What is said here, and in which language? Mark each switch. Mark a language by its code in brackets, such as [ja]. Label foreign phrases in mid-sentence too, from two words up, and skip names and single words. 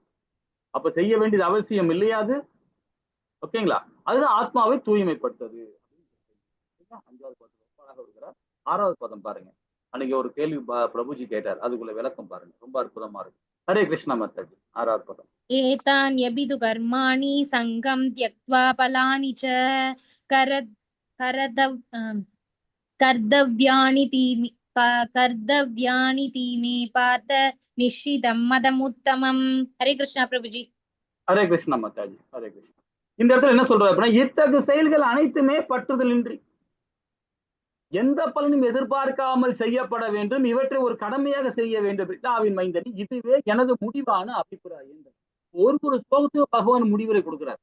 [ta] அப்ப செய்ய வேண்டியது அவசியம் இல்லையாது. ஓகேங்களா? அதுதான் ஆத்மாவை தூய்மைப்படுத்துது. 5வது பதம் ரொம்ப அழகா இருக்கிறார். 6வது பதம் பாருங்க. அன்னைக்கு ஒரு கேள்வி பிரபுஜி கேட்டார், அதுக்குள்ள விளக்கம் பாருங்க, ரொம்ப அற்புதமா இருக்கு. ஹரே கிருஷ்ண மாதாஜி. 6வது பதம். [sa] एतान्यभितु कर्माणि सङ्गं त्यक्त्वा फलानि च कर्तव्यानि तीमे पार्थ निश्चितं मदमुत्तमम्. [hi] हरे कृष्णा प्रभु जी. [ta] ஹரே கிருஷ்ண மாதாஜி. ஹரே கிருஷ்ணா. இந்த இடத்துல என்ன சொல்றாரு அப்படின்னா, இத்தகு செயல்கள் அனைத்துமே பற்றுதலின்றி எந்த பலனும் எதிர்பார்க்காமல் செய்யப்பட வேண்டும், இவற்றை ஒரு கடமையாக செய்ய வேண்டும். பிதாவின் மைந்தனி, இதுவே எனது முடிவான அபிப்பிராயம். ஒரு ஸ்லோகத்துக்கு பகவான் முடிவுரை கொடுக்கிறார்.